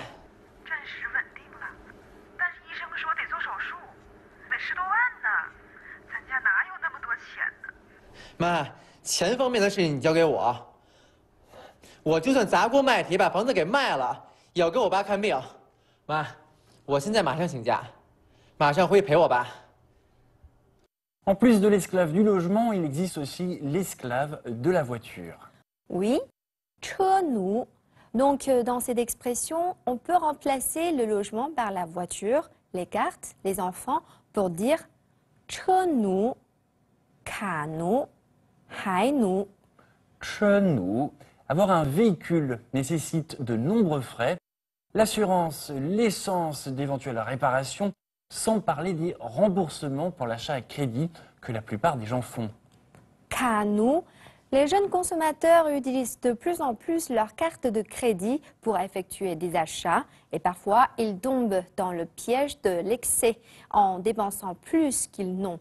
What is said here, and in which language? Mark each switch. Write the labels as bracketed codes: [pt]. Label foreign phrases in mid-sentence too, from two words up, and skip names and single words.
[zh] 暂时稳定了，但是医生说得做手术，得10多万呢。咱家哪有那么多钱呢？妈，钱方面的事情你交给我。我就算砸锅卖铁把房子给卖了，也要给我爸看病。妈，我现在马上请假，马上回去陪我爸。 [fr] En plus de l'esclave du logement, il existe aussi l'esclave de la voiture. Oui, 车奴. Donc, dans cette expression, on peut remplacer le logement par la voiture, les cartes, les enfants, pour dire [zh] 车奴、卡奴、海奴。 [fr] Chenou. Avoir un véhicule nécessite de nombreux frais. L'assurance, l'essence d'éventuelles réparations, sans parler des remboursements pour l'achat à crédit que la plupart des gens font. 卡奴. Les jeunes consommateurs utilisent de plus en plus leurs cartes de crédit pour effectuer des achats et parfois ils tombent dans le piège de l'excès en dépensant plus qu'ils n'ont.